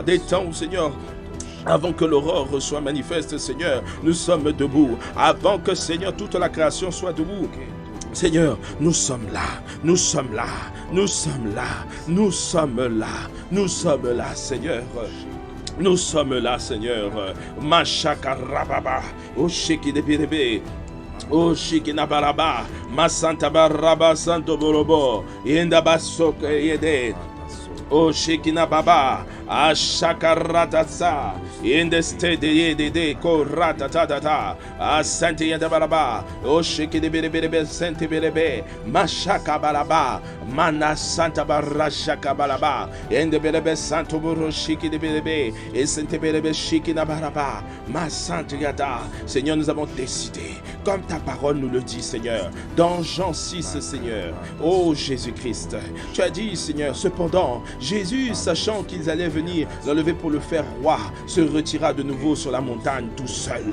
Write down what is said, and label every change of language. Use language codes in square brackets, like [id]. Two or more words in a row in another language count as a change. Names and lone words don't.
[fr] Des temps où, Seigneur, avant que l'aurore soit manifeste, Seigneur, nous sommes debout. Avant que, Seigneur, toute la création soit debout. Seigneur, nous sommes là, nous sommes là, nous sommes là, nous sommes là, nous sommes là, Seigneur. Nous sommes là, Seigneur. Mashakarababa, Oshiki de Birebe. O Shikinabaraba, Masantabaraba Santo Borobo, Yendabasoke Yede. O Shekina Baba, Ashakaratasa, in the state de Koratatata, Asante Yadabaraba, Oshiki de Berebe, Sente Berebe, Mashaka Balaba, Mana Santa Barashaka Balaba, in the Berebe Santo Buroshiki de Berebe, et Sente Berebe Shiki Nabaraba, Ma Sante Yada. Seigneur, nous avons décidé, comme ta parole nous le dit, Seigneur, dans Jean 6, Seigneur, oh Jésus-Christ, tu as dit, Seigneur, cependant, Jésus, sachant qu'ils allaient venir l'enlever pour le faire roi, se retira de nouveau sur la montagne tout seul.